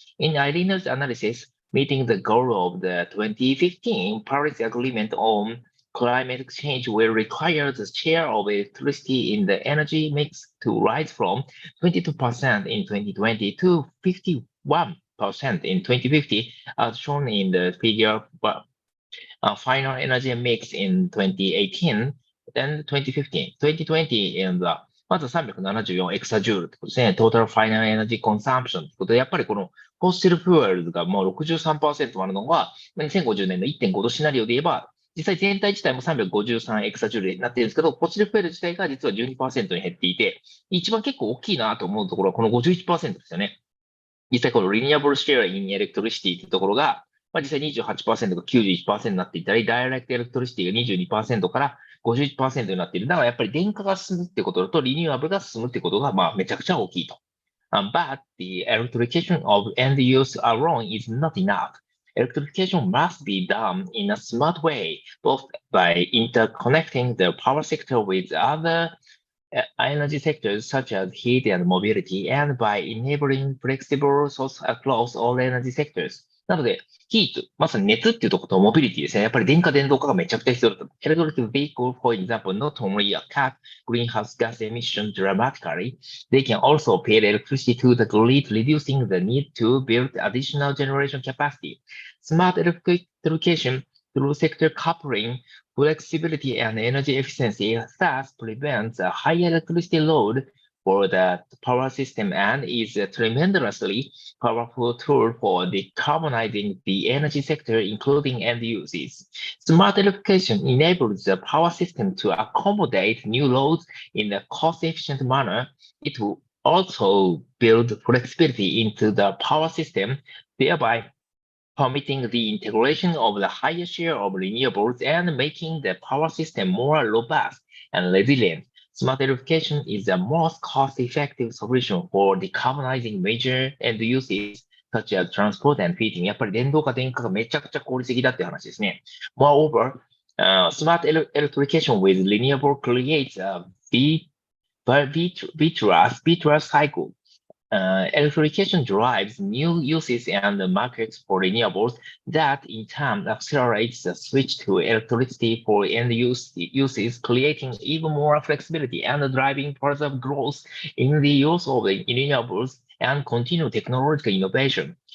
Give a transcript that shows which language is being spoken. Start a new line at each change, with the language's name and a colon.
English: In Irina's analysis, meeting the goal of the 2015 Paris Agreement on climate change will require the share of electricity in the energy mix to rise from 22% in 2020 to 51% in 2050, as shown in the figure final energy mix in 2018 and 2015. 2020 in the
Japanese: まず374エクサジュールってことですね。トータルファイナルエナジーコンサンプションってことで、やっぱりこのフォッシルフューエルズがもう63%あるのが、2050年の1.5度シナリオで言えば、実際全体自体も353エクサジュールになってるんですけど、フォッシルフューエル自体が実は12%に減っていて、一番結構大きいなと思うところはこの51%ですよね。実際このリニアブルシェアインエレクトリシティっていうところが、実際28%が91%になっていたり、ダイレクトエレクトリシティが22%から51%になっている。だからやっぱり電化が進むってことと、リニューアブルが進むってことが、めちゃくちゃ大きいと。
English: But the electrification of end use alone is not enough. Electrification must be done in a smart way, both by interconnecting the power sector with other energy sectors such as heat and mobility, and by enabling flexible source across all energy sectors.
Japanese: なので、ヒート、まさに熱っていうところとモビリティですね。やっぱり電化電動化がめちゃくちゃ必要だと。
English: Electric vehicle, for example, not only cut greenhouse gas emissions dramatically, they can also pay electricity to the grid, reducing the need to build additional generation capacity. Smart electrification through sector coupling, flexibility, and energy efficiency thus prevents a high electricity load for the power system and is a tremendously powerful tool for decarbonizing the energy sector, including end uses. Smart electrification enables the power system to accommodate new loads in a cost-efficient manner. It will also build flexibility into the power system, thereby permitting the integration of the higher share of renewables and making the power system more robust and resilient. Smart electrification is the most cost-effective solution for decarbonizing major end uses such as transport and heating.
Japanese: やっぱり電動化、電化がめちゃくちゃ効率的だっていう話ですね。
English: Moreover, smart electrification with renewable creates a virtuous cycle. Electrification drives new uses and markets for renewables that in turn accelerates the switch to electricity for end uses, creating even more flexibility and driving further growth in the use of renewables and continued technological innovation.